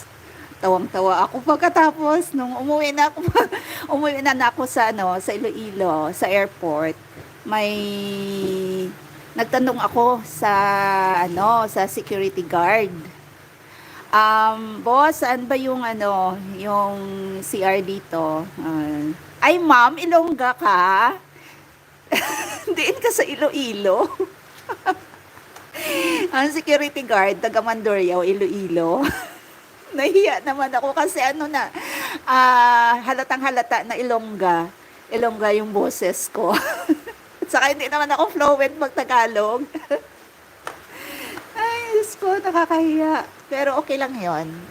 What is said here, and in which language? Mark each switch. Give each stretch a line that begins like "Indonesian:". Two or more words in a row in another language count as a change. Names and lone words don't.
Filipino: Tawang-tawa ako pagkatapos nung umuwi na ako sa sa Iloilo, sa airport. May nagtanong ako sa sa security guard. Boss, saan ba yung yung CR dito? Ay,
Hiligaynon: ma'am, Ilongga ka? Diin ka sa Iloilo?
Filipino: Ang security guard, taga Mandurriao, Iloilo. Nahiya naman ako kasi halatang halata na Ilongga yung boses ko. At saka hindi naman ako fluent mag-Tagalog. Ay, Diyos ko, nakakahiya. Pero okay lang yon.